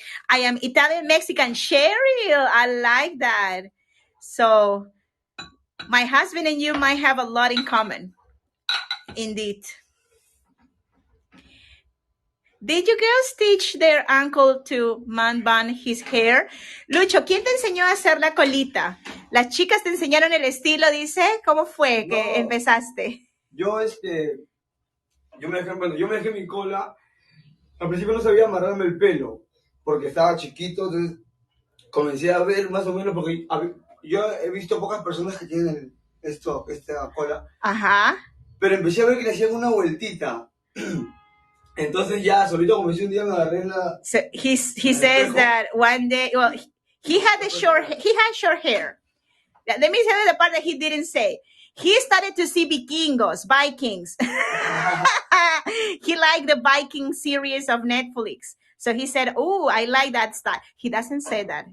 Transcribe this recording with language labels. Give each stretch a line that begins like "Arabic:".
English: I am Italian Mexican. Cheryl, I like that. So my husband and you might have a lot in common. Indeed. Did you girls teach their uncle to man bun his hair?
Spanish: Lucho, ¿quién te enseñó a hacer la colita? Las chicas te enseñaron el estilo, dice. ¿Cómo fue que empezaste? Yo me dejé mi cola. Al principio no sabía amarrarme el pelo porque estaba chiquito, entonces comencé a ver más o menos, porque yo he visto pocas personas que tienen esta cola. Ajá. Pero empecé a ver que le hacían una vueltita. Entonces ya solito comencé un día, me agarré la...
English: So he says that one day, well, he had short hair. Let me tell you the part that he didn't say. He started to see Vikings. He liked the Viking series of Netflix. So he said, oh, I like that style. He doesn't say that.